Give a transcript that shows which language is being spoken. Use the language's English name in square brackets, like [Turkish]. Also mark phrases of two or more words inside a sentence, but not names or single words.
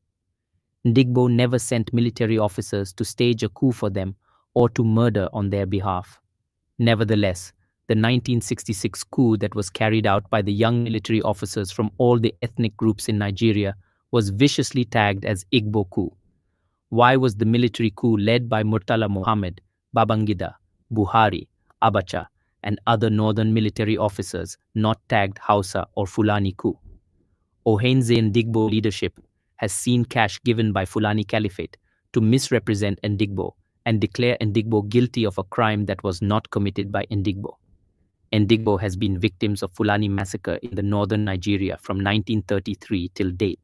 [English] Ndigbo never sent military officers to stage a coup for them or to murder on their behalf. Nevertheless, the 1966 coup that was carried out by the young military officers from all the ethnic groups in Nigeria was viciously tagged as Igbo coup. Why was the military coup led by Murtala Mohammed, Babangida, Buhari, Abacha, and other northern military officers not tagged Hausa or Fulani coup? Ohanes Ndigbo leadership has seen cash given by Fulani Caliphate to misrepresent Ndigbo and declare Ndigbo guilty of a crime that was not committed by Ndigbo. Ndigbo has been victims of Fulani massacre in the northern Nigeria from 1933 till date.